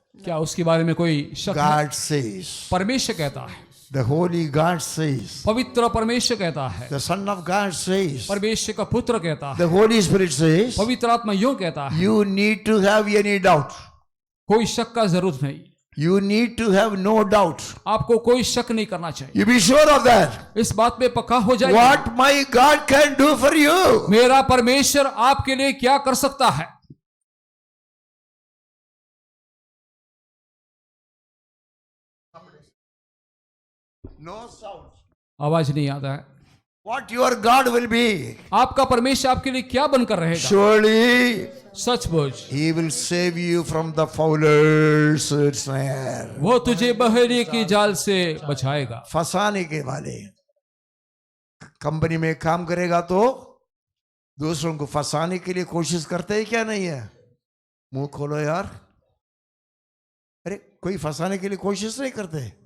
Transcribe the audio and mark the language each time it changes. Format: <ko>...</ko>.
<hi>क्या उसके बारे में कोई शक है?</hi> <en>God says.</en> <hi>परमेश्वर कहता है,</hi> <en>The holy God says.</en> <hi>पवित्र परमेश्वर कहता है,</hi> <en>The Son of God says.</en> <hi>परमेश्वर का पुत्र कहता है,</hi> <en>The Holy Spirit says.</en> <hi>पवित्र आत्मा यूं कहता है,</hi> <en>You need to have any doubt.</en> <hi>कोई शक का जरूरत नहीं,</hi> <en>You need to have no doubt.</en> <hi>आपको कोई शक नहीं करना चाहिए।</hi> <en>You be sure of that.</en> <hi>इस बात में पक्का हो जाइए,</hi> <en>What my God can do for you.</en> <hi>मेरा परमेश्वर आपके लिए क्या कर सकता है।</hi> <en>No sound.</en> <hi>आवाज नहीं आता है।</hi> <en>What your God will be.</en> <hi>आपका परमेश्वर आपके लिए क्या बनकर रहेगा।</hi> <en>Surely</en> <hi>सचमुच</hi> <en>He will save you from the fowler's snare.</en> <hi>वो तुझे बहेलिये की जाल से बचाएगा। फंसाने के वाले। कंपनी में काम करेगा तो दूसरों को फंसाने के लिए कोशिश करते हैं क्या नहीं है? मुंह खोलो यार। अरे कोई फंसाने के लिए कोशिश नहीं करते</hi>